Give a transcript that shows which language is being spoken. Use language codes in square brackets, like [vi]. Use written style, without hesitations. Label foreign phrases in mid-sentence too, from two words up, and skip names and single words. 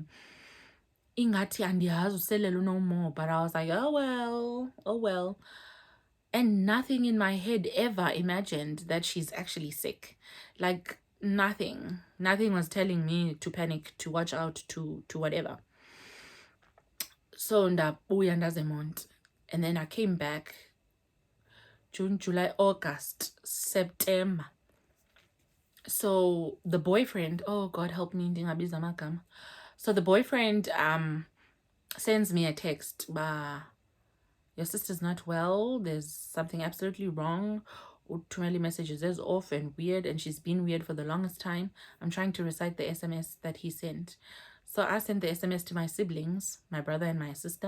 [xh] Ingati andiyazi [en] no more, but I was like, oh well. And nothing in my head ever imagined that she's actually sick. Like nothing was telling me to panic, to watch out, to whatever. [xh] So ndabuya ndazemont, [en] and then I came back June, July, August, September. So the boyfriend, oh God help me, [xh] ndingabiza amagama. [en] So the boyfriend sends me a text, your sister's not well, there's something absolutely wrong. Utumeli messages is off and weird, and she's been weird for the longest time. I'm trying to recite the SMS that he sent. So I sent the SMS to my siblings, my brother and my sister.